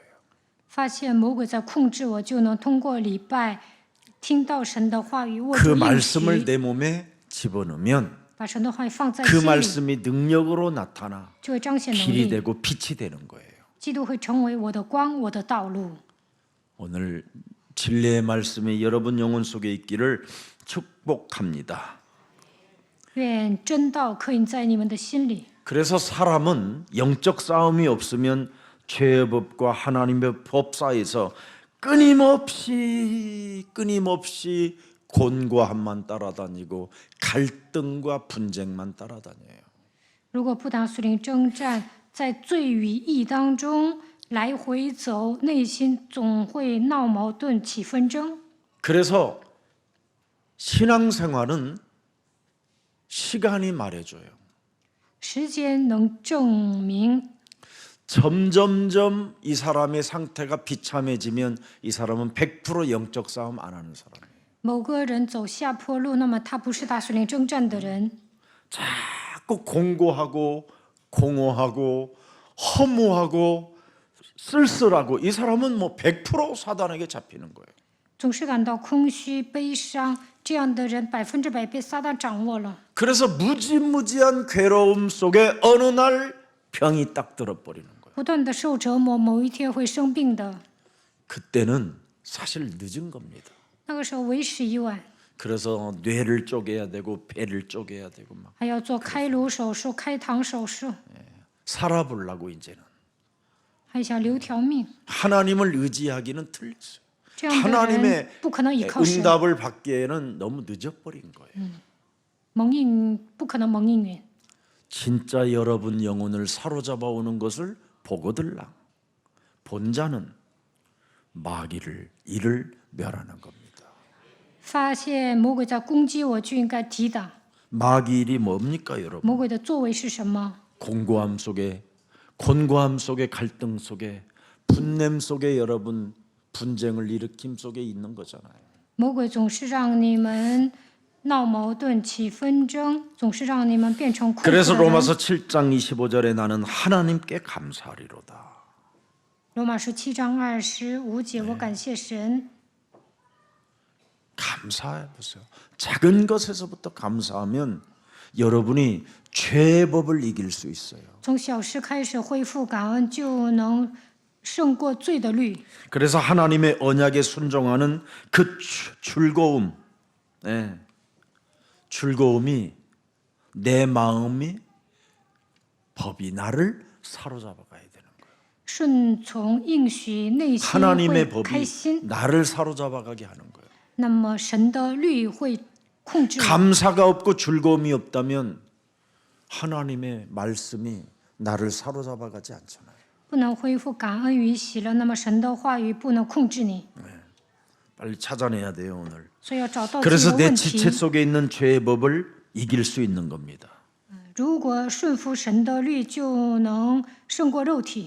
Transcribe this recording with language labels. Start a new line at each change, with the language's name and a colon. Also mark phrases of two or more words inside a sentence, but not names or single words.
Chinese: 发现魔鬼在控制我，就能通过礼拜听到神的话语，握
Korean: 그
Chinese: 住应
Korean: 말씀을
Chinese: 许，
Korean: 내 몸에 집어넣으면
Chinese: 把神的话语放在
Korean: 그
Chinese: 心里，
Korean: 말씀이 능력으로 나타나
Chinese: 就会彰显能
Korean: 길이
Chinese: 力。
Korean: 되고 빛이 되는 거예요.
Chinese: 基督会成为我的光，我的道路。
Korean: 오늘 진리의 말씀이 여러분 영혼 속에 있기를 축복합니다.
Chinese: 愿真道刻印在你们的心里。
Korean: 그래서 사람은 영적 싸움이 없으면 죄의 법과 하나님의 법 사이에서 끊임없이 곤고함만 따라다니고 갈등과 분쟁만 따라다녀요.
Chinese: 如果不打属灵征战，在罪与义当中来回走，内心总会闹矛盾、起纷争。
Korean: 그래서 신앙생활은 시간이 말해줘요.
Chinese: 时间能证明，
Korean: 점점점 이 사람의 상태가 비참해지면 이 사람은 100% 영적 싸움 안 하는 사람이에요.
Chinese: 某个人走下坡路，那么他不是打属灵征战的人。
Korean: 자꾸 공고하고 공허하고 허무하고 쓸쓸하고 이 사람은 뭐 100% 사단에게 잡히는 거예요.
Chinese: 总是感到空虚、悲伤，这样的人100%被撒旦掌握了。
Korean: 그래서 무지무지한 괴로움 속에 어느 날 병이 딱 들어버리는 거예요.
Chinese: 不断的受折磨，某一天会生病的。
Korean: 그때는 사실 늦은 겁니다.
Chinese: 那个时候为时已晚，
Korean: 그래서 뇌를 쪼개야 되고 배를 쪼개야 되고 막
Chinese: 还要做开颅手术、开膛手术，
Korean: 살아보려고 이제는
Chinese: 还想留条命。
Korean: 하나님을 의지하기는 틀렸어요.
Chinese: 这样的人
Korean: 하나님의
Chinese: 不可能依靠神，
Korean: 응답을 받기에는 너무 늦어버린 거예요.
Chinese: 蒙应不可能蒙应允。
Korean: 진짜 여러분 영혼을 사로잡아 오는 것을 보거들랑 본 자는 마귀를 이를 멸하는 겁니다.
Chinese: 发现魔鬼在攻击我，就应该抵挡。
Korean: 마귀 일이 뭡니까 여러분?
Chinese: 魔鬼的作为是什么？
Korean: 곤고함 속에 갈등 속에 분냄 속에 여러분 분쟁을 일으킴 속에 있는 거잖아요.
Chinese: 魔鬼总是让你们闹矛盾、起纷争，总是让你们变成困苦
Korean: 그래서
Chinese: 的人。
Korean: 로마서 7장 25절에 나는 하나님께 감사하리로다.
Chinese: 罗马书7章25节，我感谢神。
Korean: 감사해 보세요. 작은 것에서부터 감사하면 여러분이 죄의 법을 이길 수 있어요.
Chinese: 从小事开始恢复感恩，就能胜过罪的律。
Korean: 그래서 하나님의 언약에 순종하는 그 즐거움, 즐거움이 내 마음이 법이 나를 사로잡아 가야 되는 거예요.
Chinese: 顺从应许，内心
Korean: 하나님의
Chinese: 会
Korean: 법이
Chinese: 开心。
Korean: 나를 사로잡아 가게 하는 거예요.
Chinese: 那么神的律会控制我。
Korean: 감사가 없고 즐거움이 없다면 하나님의 말씀이 나를 사로잡아 가지 않잖아요.
Chinese: 不能恢复感恩与喜乐，那么神的话语不能控制你，
Korean: 빨리 찾아내야 돼요 오늘.
Chinese: 所以要找到自己
Korean: 그래서
Chinese: 的
Korean: 내
Chinese: 问
Korean: 지체
Chinese: 题。
Korean: 속에 있는 죄의 법을 이길 수 있는 겁니다.
Chinese: 如果顺服神的律，就能胜过肉体。